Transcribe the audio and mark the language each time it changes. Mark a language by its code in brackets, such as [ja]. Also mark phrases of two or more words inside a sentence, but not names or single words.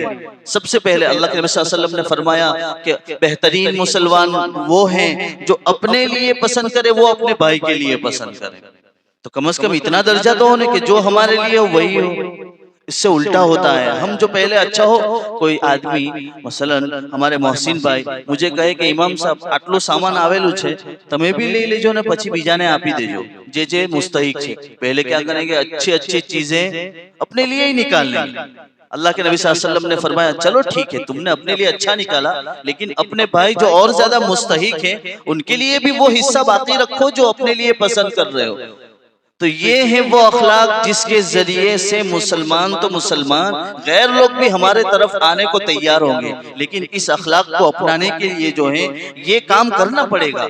[ur] سب سے پہلے اللہ کے نبی صلی اللہ علیہ وسلم نے فرمایا کہ بہترین مسلمان وہ ہیں جو اپنے لیے پسند کرے وہ اپنے بھائی کے لیے پسند کرے۔ تو کم از کم اتنا درجہ تو ہونے کہ جو ہمارے لیے وہی ہو۔ اس سے الٹا ہوتا ہے، ہم جو پہلے اچھا ہو، کوئی آدمی مثلا ہمارے محسن بھائی مجھے کہے کہ امام صاحب [gu] આટલું સામાન આવેલું છે તમે [ur] بھی [gu] લઈ લેજો ને પછી બીજાને આપી દેજો જે જે મુસ્તહિક છે। [ur] پہلے کیا کریں گے؟ اچھی اچھی چیزیں اپنے لیے ہی نکال لیں گے۔ اللہ کے نبی صلی اللہ علیہ وسلم نے فرمایا چلو ٹھیک ہے تم نے اپنے لیے اچھا نکالا لیکن اپنے بھائی جو اور زیادہ مستحق ہیں ان کے لیے بھی وہ حصہ باقی رکھو جو اپنے لیے پسند کر رہے ہو۔ تو یہ ہے وہ اخلاق جس کے ذریعے سے مسلمان تو مسلمان غیر لوگ بھی ہمارے طرف آنے کو تیار ہوں گے، لیکن اس اخلاق کو اپنانے کے لیے جو ہے یہ کام کرنا پڑے گا۔